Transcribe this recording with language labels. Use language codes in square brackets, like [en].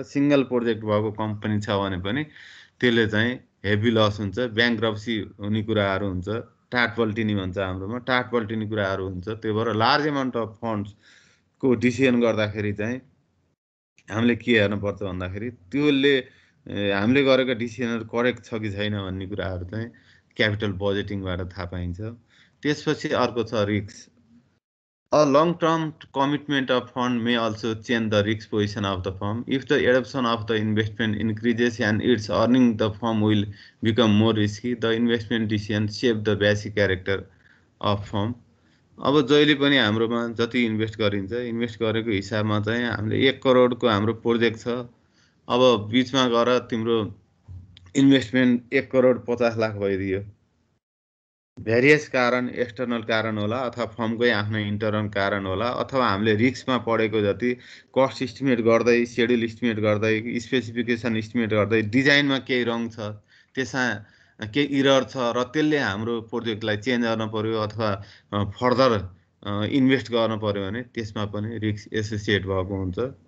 [ne] Single project भएको company छ भने पनि त्यसले चाहिँ हेभी लस हुन्छ, ब्याङ्क्रप्सी हुने कुराहरू हुन्छ, टाट पल्टिने भन्छ हाम्रोमा, टाट पल्टिने कुराहरू हुन्छ। त्यो भएर लार्ज एमाउन्ट अफ फन्ड्सको डिसिजन गर्दाखेरि चाहिँ हामीले के हेर्नुपर्छ भन्दाखेरि त्यसले हामीले गरेको डिसिजनहरू करेक्ट छ कि छैन भन्ने कुराहरू चाहिँ क्यापिटल बजेटिङबाट थाहा पाइन्छ। त्यसपछि अर्को छ risk. [en] A long-term commitment of fund may also change the risk position of the firm. If the adoption of the investment increases and its earning, the firm will become more risky. The investment decision shape the basic character of firm. [ne] अब जहिले पनि हाम्रोमा जति invest गरिन्छ, invest गरेको हिसाबमा चाहिँ हामीले 1 करोडको हाम्रो प्रोजेक्ट छ। अब बिचमा गएर तिम्रो इन्भेस्टमेन्ट 1 करोड 50 लाख भइदियो। भेरियस कारण, एक्सटर्नल कारण होला अथवा फर्मकै आफ्नो इन्टरनल कारण होला अथवा हामीले रिस्कमा पढेको जति कस्ट इस्टिमेट गर्दै, सेड्युल इस्टिमेट गर्दै, स्पेसिफिकेसन इस्टिमेट गर्दै डिजाइनमा केही रङ छ, त्यसमा केही इरर छ र त्यसले हाम्रो प्रोजेक्टलाई चेन्ज गर्न पर्यो अथवा फर्दर इन्भेस्ट गर्न पर्यो भने त्यसमा पनि रिस्क एसोसिएट भएको हुन्छ।